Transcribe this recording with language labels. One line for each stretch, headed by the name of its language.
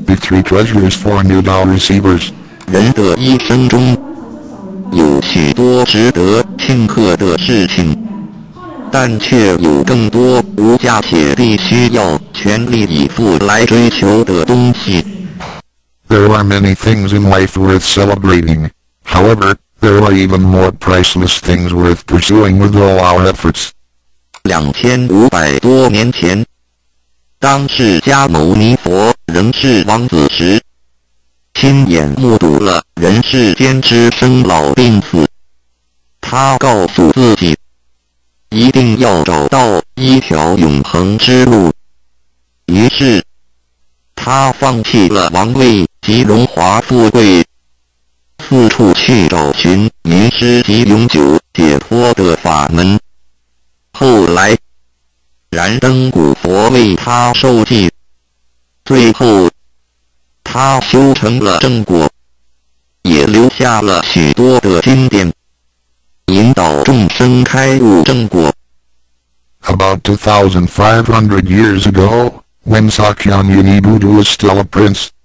English: The 3 treasures for new doll receivers。
Chinese: 人的一生中有许多值得庆贺的事情，但却有更多无价且必须要全力以赴来追求的东西。
English: There are many things in life worth celebrating. However, there are even more priceless things worth pursuing with all our efforts.
Chinese: 2500多年前，当释迦牟尼佛仍是王子时，亲眼目睹了人世间之生老病死。他告诉自己，一定要找到一条永恒之路。于是，他放弃了王位及荣华富贵，四处去找寻迷失及永久解脱的法门。后来，燃灯古佛为他授记，最后，他修成了正果，也留下了许多的经典，引导众生开悟正果。
English: About 2,500 years ago, when Sakyamuni Buddha was still a prince,